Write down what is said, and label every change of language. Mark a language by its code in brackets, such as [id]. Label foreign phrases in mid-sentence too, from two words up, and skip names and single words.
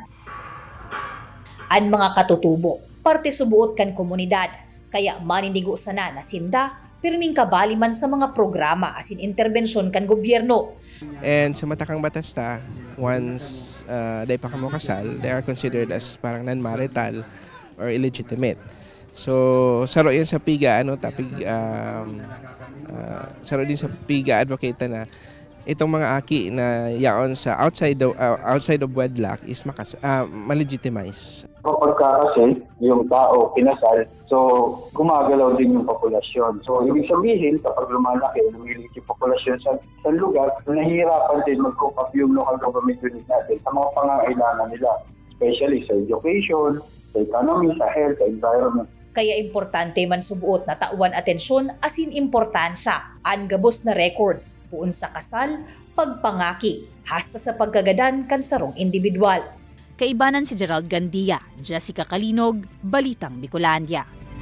[bik] Ang mga katutubo, parte subuot kan komunidad, kaya manindigo sana na sinda pirming kabali man sa mga programa asin interbensyon kan gobyerno. And sa matakang batas once day pa kamo kasal, [en] they are considered as parang non-marital or illegitimate. [bik] So saro yan sa PIGA saro din sa PIGA advocate na itong mga aki na yaon sa [en] outside of wedlock [bik] is malegitimize. [tl] Kapag kasi yung tao kinasal, so gumagalaw din yung populasyon. So ibig sabihin, kapag lumalaki, lumilit yung populasyon sa lugar, nahihirapan din mag-cope up yung local government unit natin sa mga pangangailangan nila, especially sa education, sa economy, sa health, sa environment. [bik] Kaya importante man subuot na tauan atensyon asin importansya ang gabos na records puun sa kasal, pagpangaki, hasta sa pagkagadan kan sarong individual. Kaibanan si Gerald Gandia, Jessica Kalinog, Balitang Bicolandia.